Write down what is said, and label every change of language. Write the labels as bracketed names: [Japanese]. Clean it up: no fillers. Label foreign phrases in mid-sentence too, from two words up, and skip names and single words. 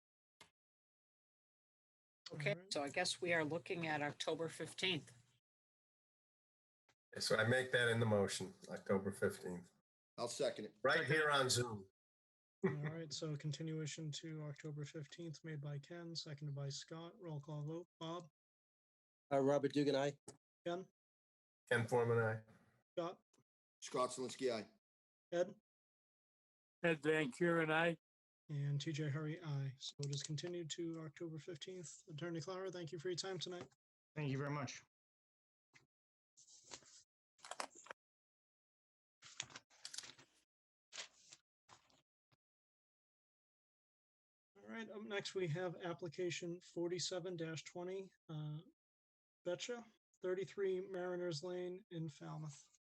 [English] Okay, so I guess we are looking at October 15th. So I make that in the motion, October 15th, I'll second it. right here on Zoom. All right, so continuation to October 15th, made by Ken, seconded by Scott. Roll call vote. Bob, Robert Dugan, aye. Ken, Ken Forman, aye. Scott, Scott Zelinski, aye. Ed, Ed Van Kuren, aye. and TJ Hurry, aye. So it is continued to October 15th. Attorney Clara, thank you for your time tonight. Thank you very much. All right, up next we have application 47-20, Betcha, 33 Mariners Lane in Falmouth.